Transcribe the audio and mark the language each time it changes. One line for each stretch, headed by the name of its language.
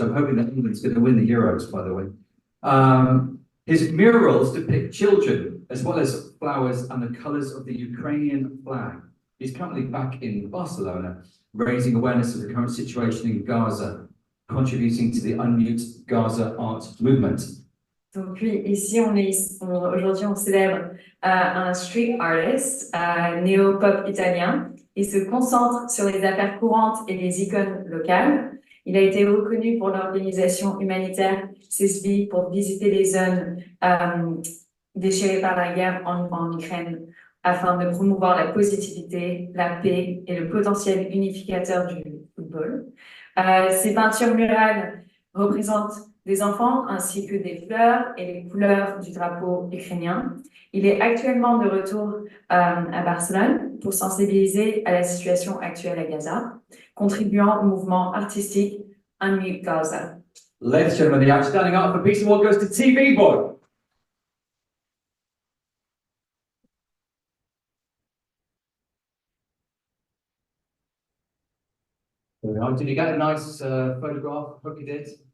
English: I'm hoping that England's going to win the Euros, by the way. His murals depict children, as well as flowers and the colours of the Ukrainian flag. He's currently back in Barcelona, raising awareness of the current situation in Gaza, contributing to the Unmute Gaza Art Movement.
French: Donc puis ici, aujourd'hui on célèbre un street artist, néo-pop italien. Il se concentre sur les affaires courantes et les icônes locales. Il a été reconnu pour l'organisation humanitaire CESBI pour visiter les zones déchirées par la guerre en Ukraine afin de promouvoir la positivité, la paix et le potentiel unificateur du football. Ces peintures murales représentent des enfants ainsi que des fleurs et les couleurs du drapeau ukrainien. Il est actuellement de retour à Barcelone pour sensibiliser à la situation actuelle à Gaza, contribuant au mouvement artistique Unmute Gaza.
English: Ladies and gentlemen, the outstanding art for peace award goes to TV Boy. Did you get a nice photograph? Hope you did.